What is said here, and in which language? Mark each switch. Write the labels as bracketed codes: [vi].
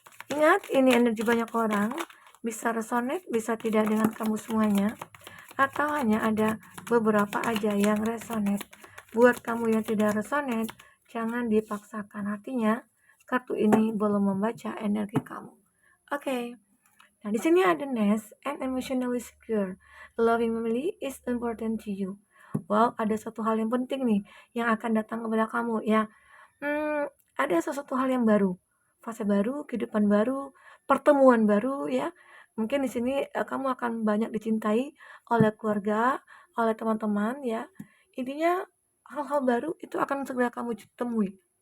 [id] Ingat, ini energi banyak orang, bisa resonate, bisa tidak dengan kamu semuanya, atau hanya ada beberapa aja yang resonate. Buat kamu yang tidak resonate, jangan dipaksakan. Artinya, kartu ini belum membaca energi kamu. Oke. Nah, di sini ada [en] nest and emotionally secure. Loving family is important to you. [id] Wow, ada satu hal yang penting nih yang akan datang kepada kamu ya. Ada sesuatu hal yang baru, fase baru, kehidupan baru, pertemuan baru ya. Mungkin di sini kamu akan banyak dicintai oleh keluarga, oleh teman-teman ya. Intinya hal-hal baru itu akan segera kamu temui.